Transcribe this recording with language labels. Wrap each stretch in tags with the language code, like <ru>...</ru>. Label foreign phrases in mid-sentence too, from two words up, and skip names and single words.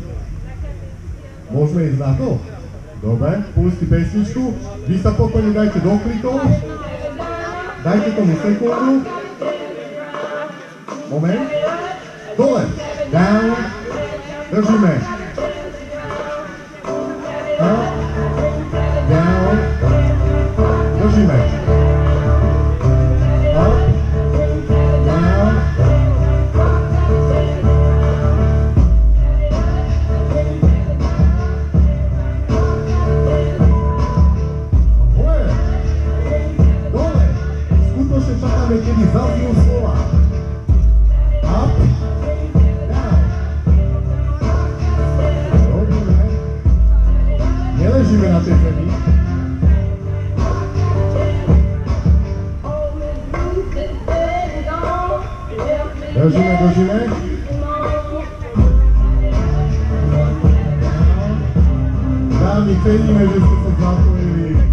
<sk>Môžeme ísť na to? Dobre, pusti pesničku, vy sa pokojne dajte do klikov. Dajte tomu sekundu. Moment. Dole. Down. Držíme.</sk> <en>Up. Down.</en> <sk>Držíme. Up. Down. Hore. Dole. Skutočne čakáme, kedy zaznijú slova.</sk> <en>Up. Down.</en> <sk>Robíme. Neležíme na tej zemi. Držíme, držíme. Dámy, ceníme, že ste sa zapojili.</sk>